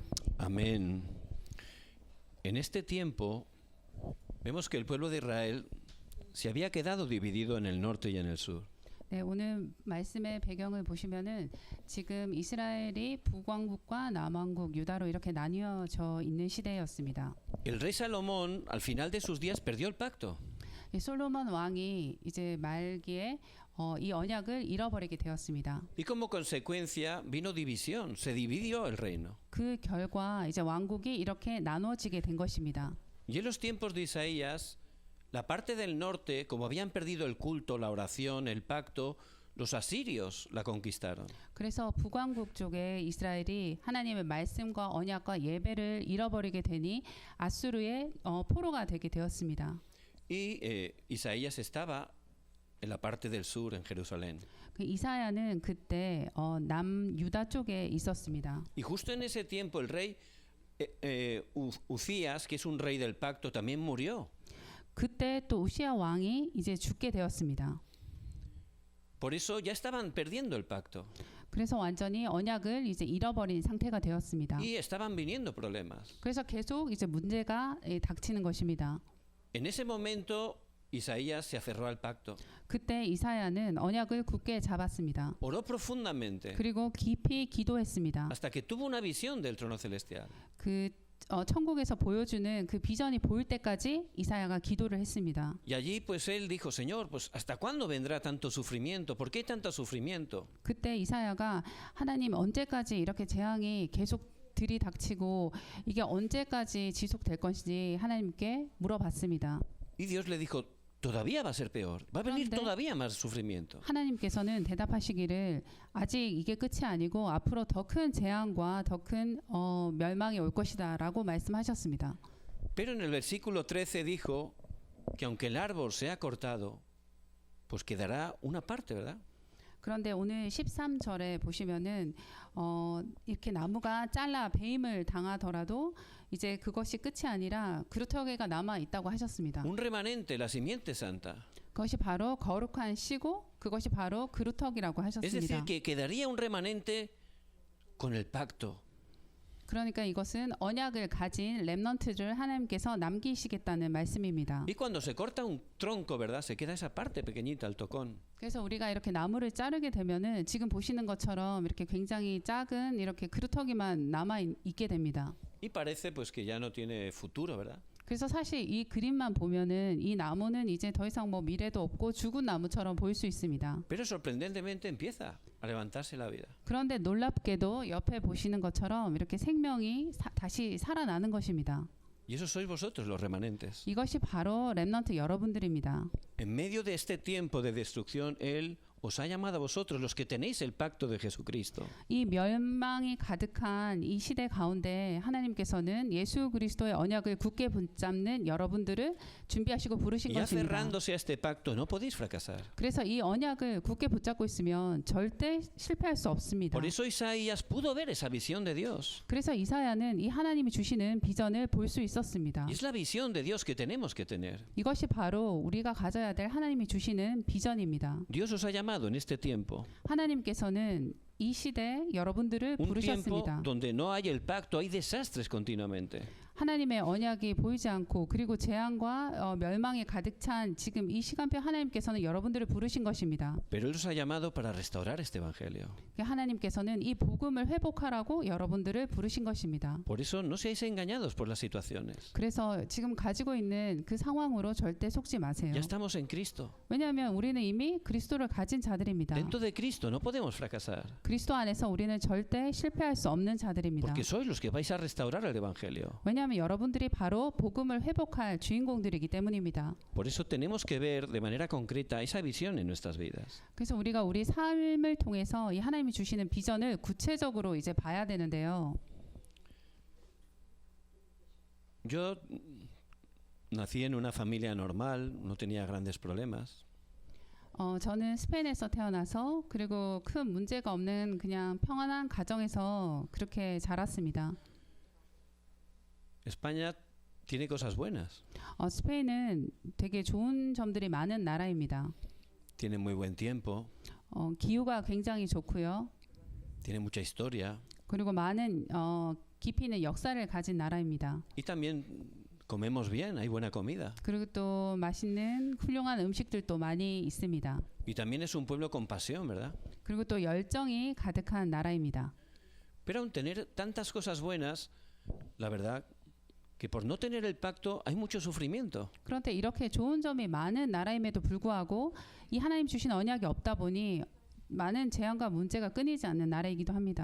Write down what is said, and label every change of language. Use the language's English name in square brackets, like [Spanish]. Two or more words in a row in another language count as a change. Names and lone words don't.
[Spanish] Amén. En este tiempo vemos que el pueblo de Israel se había quedado dividido en el norte y en el sur. [Korean] 네, 오늘 말씀의 배경을 보시면은 지금 이스라엘이 북왕국과 남왕국 유다로 이렇게 나뉘어져 있는 시대였습니다. [Spanish] El rey Salomón al final de sus días perdió el pacto. [Korean] 이 솔로몬 왕이 이제 말기에 이 언약을 잃어버리게 되었습니다. [Spanish] Y como consecuencia vino división, se dividió el reino. [Korean] 그 결과 이제 왕국이 이렇게 나눠지게 된 것입니다. [Spanish] Y en los tiempos de Isaías, la parte del norte, como habían perdido el culto, la oración, el pacto, los asirios la conquistaron. [Korean] 그래서 북왕국 쪽에 이스라엘이 하나님의 말씀과 언약과 예배를 잃어버리게 되니 아수르의 포로가 되게 되었습니다. [Spanish] Y Isaías estaba en la parte del sur, en Jerusalén. [Korean] 그 이사야는 그때 남 유다 쪽에 있었습니다. [Spanish] Y justo en ese tiempo el rey Uzías, que es un rey del pacto, también murió. [Korean] 그때 또 우시야 왕이 이제 죽게 되었습니다. [Spanish] Por eso ya estaban perdiendo el pacto. [Korean] 그래서 완전히 언약을 이제 잃어버린 상태가 되었습니다. [Spanish] Y estaban viniendo problemas. [Korean] 그래서 계속 이제 문제가 닥치는 것입니다. [Spanish] En ese momento Isaías se aferró al pacto. [Korean] 그때 이사야는 언약을 굳게 잡았습니다. [Spanish] Oró profundamente [Korean] 그리고 깊이 기도했습니다. [Spanish] hasta que tuvo una visión del trono celestial. [Korean] 그 천국에서 보여주는 그 비전이 보일 때까지 이사야가 기도를 했습니다. [Spanish] Y allí pues él dijo, Señor, pues ¿hasta cuándo vendrá tanto sufrimiento? ¿Por qué tanto sufrimiento? [Korean] 그때 이사야가 하나님 언제까지 이렇게 재앙이 계속 들이닥치고 이게 언제까지 지속될 것인지 하나님께 물어봤습니다. [Spanish] Y Dios le dijo, todavía va a ser peor, va a venir [Korean] 그런데 [Spanish] todavía más sufrimiento. [Korean] 하나님께서는 대답하시기를 아직 이게 끝이 아니고 앞으로 더 큰 재앙과 더 큰 멸망이 올 것이다라고 말씀하셨습니다. [Spanish] Pero en el versículo 13 dijo que aunque el árbol sea cortado, pues quedará una parte, ¿verdad? [Korean] 그런데 오늘 13절에 보시면은 이렇게 나무가 잘라 배임을 당하더라도 이제 그것이 끝이 아니라 그루터기가 남아 있다고 하셨습니다. [Spanish] Un remanente, la simiente santa. [Korean] 그것이 바로 거룩한 씨고 그것이 바로 그루터기라고 [Spanish] Es [Korean] 하셨습니다. [Spanish] decir, que quedaría un remanente con el pacto. [Korean] 그러니까 이것은 언약을 가진 렘넌트를 하나님께서 남기시겠다는 말씀입니다. [Spanish] Y cuando se corta un tronco, ¿verdad? Se queda esa parte pequeñita, el tocón. [Korean] 그래서 우리가 이렇게 나무를 자르게 되면은 지금 보시는 것처럼 이렇게 굉장히 작은 이렇게 그루터기만 남아 있게 됩니다. [Spanish] Y parece pues que ya no tiene futuro, ¿verdad? [Korean] 그래서 사실 이 그림만 보면은 이 나무는 이제 더 이상 뭐 미래도 없고 죽은 나무처럼 보일 수 있습니다. [Spanish] Pero sorprendentemente empieza a levantarse la vida. [Korean] 그런데 놀랍게도 옆에 보시는 것처럼 이렇게 생명이 다시 살아나는 것입니다. [Spanish] Y eso sois vosotros, los remanentes. [Korean] 이것이 바로 렘넌트 여러분들입니다. [Spanish] En medio de este tiempo de destrucción, Él os ha llamado a vosotros, los que tenéis el pacto de Jesucristo. [Korean] 이 멸망이 가득한 이 시대 가운데 하나님께서는 예수 그리스도의 언약을 굳게 붙잡는 여러분들을 준비하시고 부르신 [Spanish] Y [Korean] 것입니다. [Spanish] aferrándose a este pacto, no podéis fracasar. [Korean] 그래서 이 언약을 굳게 붙잡고 있으면 절대 실패할 수 없습니다. [Spanish] Por eso Isaías pudo ver esa visión de Dios. [Korean] 그래서 이사야는 이 하나님이 주시는 비전을 볼 수 있었습니다. [Spanish] Y es la visión de Dios que tenemos que tener. [Korean] 이것이 바로 우리가 가져야 될 하나님이 주시는 비전입니다. [Spanish] Dios os ha llamado en este tiempo. [Korean] 하나님께서는 이 시대 여러분들을 [Spanish] Un tiempo [Korean] 부르셨습니다. [Spanish] donde no hay el pacto, hay desastres continuamente. [Korean] 하나님의 언약이 보이지 않고 그리고 재앙과 멸망이 가득 찬 지금 이 시간표 하나님께서는 여러분들을 부르신 것입니다. [Spanish] Pero Él os ha llamado para restaurar este evangelio. [Korean] 하나님께서는 이 복음을 회복하라고 여러분들을 부르신 것입니다. [Spanish] Por eso no seáis engañados por las situaciones. [Korean] 그래서 지금 가지고 있는 그 상황으로 절대 속지 마세요. [Spanish] Ya estamos en Cristo. [Korean] 왜냐하면 우리는 이미 그리스도를 가진 자들입니다. [Spanish] Dentro de Cristo no podemos fracasar. [Korean] 그리스도 안에서 우리는 절대 실패할 수 없는 자들입니다. [Spanish] Porque sois los que vais a restaurar el evangelio. [Korean] 왜냐하면 여러분들이 바로 복음을 회복할 주인공들이기 때문입니다. [Spanish] Por eso tenemos que ver de manera concreta esa visión en nuestras vidas. [Korean] 그래서 우리가 우리 삶을 통해서 이 하나님이 주시는 비전을 구체적으로 이제 봐야 되는데요. [Spanish] Yo nací en una familia normal, no tenía grandes problemas. [Korean] 저는 스페인에서 태어나서 그리고 큰 문제가 없는 그냥 평안한 가정에서 그렇게 자랐습니다. [Spanish] España tiene cosas buenas. [Korean] 스페인은 되게 좋은 점들이 많은 나라입니다. [Spanish] Tiene muy buen tiempo, [Korean] 기후가 굉장히 좋고요. [Spanish] tiene mucha historia. [Korean] 그리고 많은 깊이 있는 역사를 가진 나라입니다. [Spanish] Y también comemos bien, hay buena comida. [Korean] 그리고 또 맛있는 훌륭한 음식들도 많이 있습니다. [Spanish] Y también es un pueblo con pasión, ¿verdad? [Korean] 그리고 또 열정이 가득한 나라입니다. [Spanish] Pero aun tener tantas cosas buenas, la verdad que por no tener el pacto hay mucho sufrimiento. [Korean] 그런데 이렇게 좋은 점이 많은 나라임에도 불구하고 이 하나님 주신 언약이 없다 보니 많은 재앙과 문제가 끊이지 않는 나라이기도 합니다.